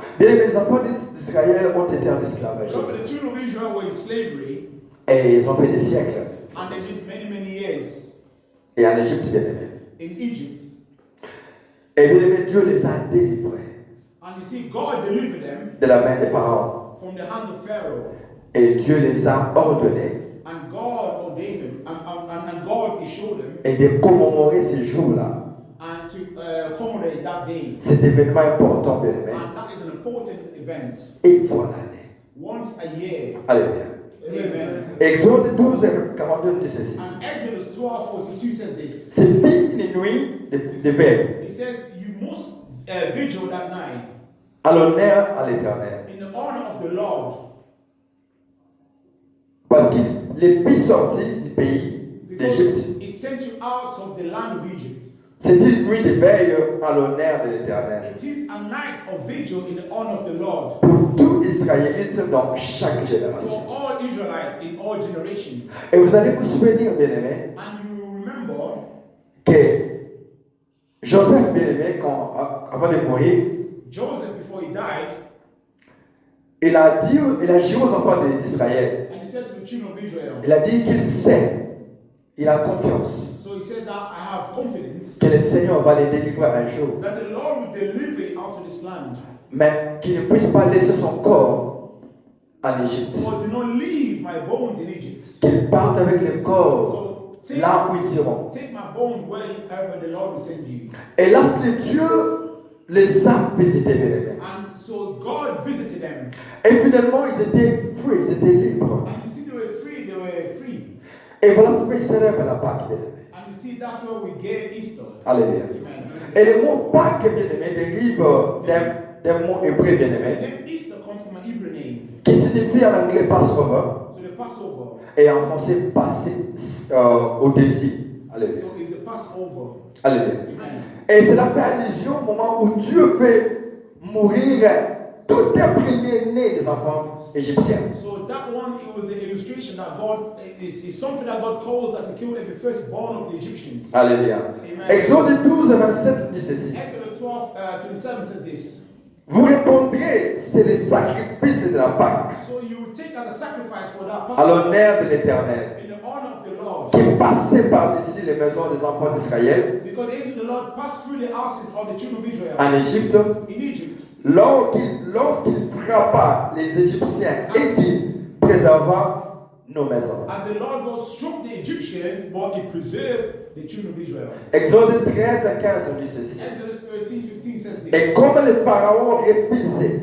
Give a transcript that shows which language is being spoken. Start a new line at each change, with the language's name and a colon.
French: Bien, les enfants d'Israël ont été en esclavage.
English: So the children of Israel were in slavery,
French: Et ils ont fait des siècles.
English: and they did many years
French: Et en Égypte, bien aimé.
English: in Egypt.
French: Et bien aimé, Dieu les a délivrés
English: And you see, God delivered them
French: de la main des pharaons.
English: from the hand of Pharaoh.
French: Et Dieu les a ordonnés
English: And God ordained them, and God assured them,
French: et de commémorer ces jours-là.
English: and to commemorate that day.
French: Cet événement important, bien aimé,
English: And that is an important event.
French: une fois l'année.
English: Once a year.
French: Alléluia.
English: Amen.
French: Exode 12, 42 dit ceci.
English: And Exodus 12:42 says this.
French: C'est une nuit de veille
English: It says, you must vigil that night
French: à l'honneur à l'Éternel.
English: in the honor of the Lord.
French: Parce qu'il les fit sortir du pays
English: Because
French: d'Égypte.
English: he sent you out of the land of Egypt.
French: C'est une nuit de veille à l'honneur de l'Éternel.
English: It is a night of vigil in the honor of the Lord.
French: Pour tout Israélite dans chaque génération.
English: For all Israelites in all generations.
French: Et vous allez vous souvenir, bien aimé,
English: And you remember
French: que Joseph, bien aimé, avant de mourir,
English: Joseph, before he died,
French: il a dit aux enfants d'Israël,
English: and he said to the children of Israel,
French: il a dit qu'il sait, il a confiance
English: so he said that I have confidence
French: que le Seigneur va les délivrer un jour,
English: that the Lord will deliver it out of this land.
French: mais qu'il ne puisse pas laisser son corps en Égypte.
English: For do not leave my bones in Egypt.
French: Qu'il parte avec le corps
English: So take,
French: là où ils iront.
English: take my bones wherever the Lord will send you.
French: Et lorsque Dieu les a visités, bien aimés,
English: And so God visited them.
French: et finalement ils étaient free, ils étaient libres.
English: And you see, they were free, they were free.
French: Et voilà pourquoi ils célèbrent la Pâque, bien aimés.
English: And you see, that's where we get Easter.
French: Alléluia.
English: Amen.
French: Et le mot Pâque, bien aimé, dérive d'un mot hébreu, bien
English: The
French: aimé,
English: name Easter comes from an Hebrew name.
French: qui signifie en anglais Passover
English: So the Passover.
French: et en français passer au-dessus. Alléluia.
English: So it's the Passover.
French: Alléluia.
English: Amen.
French: Et cela fait allusion au moment où Dieu fait mourir tous les premiers-nés des enfants égyptiens.
English: So that one, it was an illustration that God is something that God calls that to kill every firstborn of the Egyptians.
French: Alléluia.
English: Amen.
French: Exode 12, 27 dit ceci.
English: Exodus 12:27 says this.
French: Vous répondrez, c'est le sacrifice de la Pâque,
English: So you will take as a sacrifice for that
French: à
English: Passover
French: l'honneur de l'Éternel,
English: in the honor of the Lord.
French: qui passait par-dessus les maisons des enfants d'Israël
English: Because the angel of the Lord passed through the houses of the children of Israel
French: en Égypte,
English: in Egypt.
French: lorsqu'il frappa les Égyptiens et qu'il préserva nos maisons.
English: As the Lord God struck the Egyptians, but he preserved the children of Israel.
French: Exode 13 à 15 dit ceci.
English: Exodus 13:15 says this.
French: Et comme le Pharaon refusait